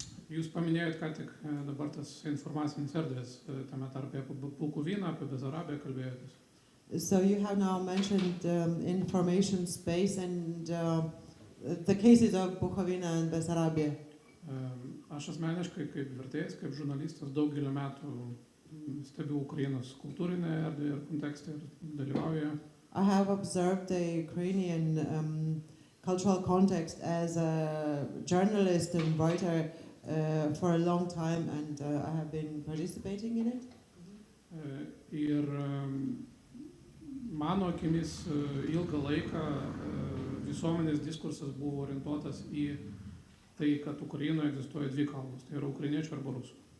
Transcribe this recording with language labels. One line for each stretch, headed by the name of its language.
Lithuanian: Jūs paminėjot, ką tik dabar tas informacinis erdvės, tame tarpe apie Bukoviną, apie Besarabiją kalbėjotės.
English: So you have now mentioned information space and the cases of Bukovina and Besarabia.
Lithuanian: Aš asmeniškai kaip vertėjas, kaip žurnalistas daugelį metų stebiu Ukrainos kultūrinę erdvę ir kontekstą ir dalyvauju.
English: I have observed the Ukrainian cultural context as a journalist and writer for a long time, and I have been participating in it.
Lithuanian: Ir mano akimis ilgą laiką visuomenės diskursas buvo orientuotas į tai, kad Ukrainoje egzistuoja 2 kalbos, tai yra ukrainiečių arba rusų.